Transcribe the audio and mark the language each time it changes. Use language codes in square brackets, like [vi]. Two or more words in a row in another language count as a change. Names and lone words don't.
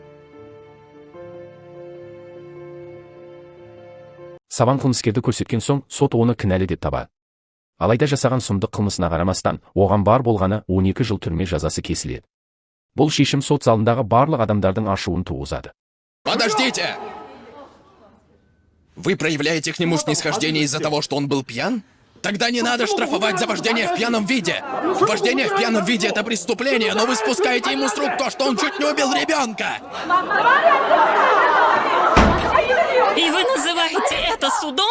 [kk] Саван қылмыскерді көрсеткен соң, сот оны кінәлі деп табады. Алайда жасаған сұмдық қылмысына қарамастан, оған бар болғаны 12 жыл түрме жазасы кесіледі. Бұл шешім сот залындағы барлық адамдардың ашуын туғызады. [ru] Подождите! Вы проявляете к нему снисхождение из-за того, что он был пьян? Тогда не надо штрафовать за вождение в пьяном виде. Вождение в пьяном виде — это преступление, но вы спускаете ему с рук то, что он чуть не убил ребенка. И вы называете это судом?